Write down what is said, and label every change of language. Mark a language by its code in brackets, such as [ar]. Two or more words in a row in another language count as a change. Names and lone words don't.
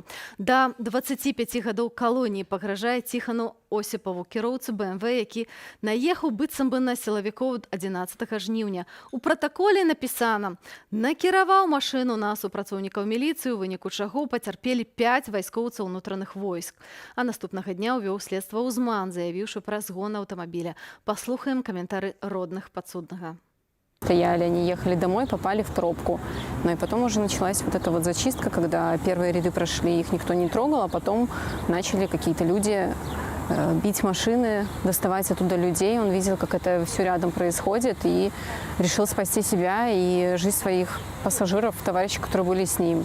[be] Да 25 гадоў калоніі пагражае Ціхану Осіпаву, кіроўцу БМВ, які наехаў быццам бы на сілавікоў 11 жніўня. У пратаколе напісана: накіраваў машыну на супрацоўнікаў міліцыі, у выніку чаго пацярпелі 5 вайскоўцаў унутраных войск. А наступнага дня ўвёў следства ўзман, заявіўшы пра згон аўтамабіля. Паслухаем каментары родных падсуднага. [ru] Стояли, они ехали домой, попали в пробку. Ну и потом уже началась вот эта вот зачистка, когда первые ряды прошли, их никто не трогал, а потом начали какие-то люди бить машины, доставать оттуда людей. Он видел, как это все рядом происходит, и решил спасти себя и жизнь своих пассажиров, товарищей, которые были с ним.